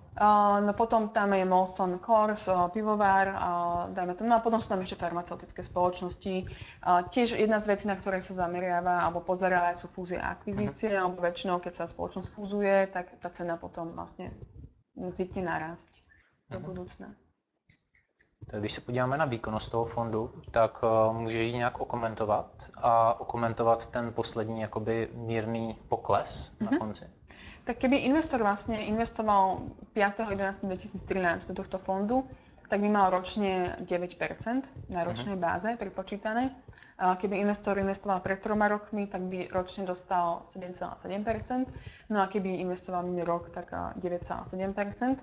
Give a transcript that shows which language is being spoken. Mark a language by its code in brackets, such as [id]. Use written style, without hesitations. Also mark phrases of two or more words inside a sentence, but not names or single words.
[sk] No potom tam je Molson Coors, pivovar, dajme to. No a potom sú tam ešte farmaceutické spoločnosti. Tiež jedna z vecí, na ktorej sa zameriava alebo pozerá, sú fúzie a akvizície, alebo väčšinou, keď sa spoločnosť fúzuje, tak tá cena potom vlastne zvykne narásť do budúcna. [cs] Tak když se podíváme na výkonnost toho fondu, tak můžeš ji nějak okomentovat a okomentovat ten poslední jakoby mírný pokles na konci? [sk] Tak keby investor vlastne investoval 5.11.2013 do tohto fondu, tak by mal ročne 9% na ročnej báze prepočítané. Keby investor investoval pred 3 rokmi, tak by ročne dostal 7,7%. No a keby investoval minulý rok, tak 9,7%.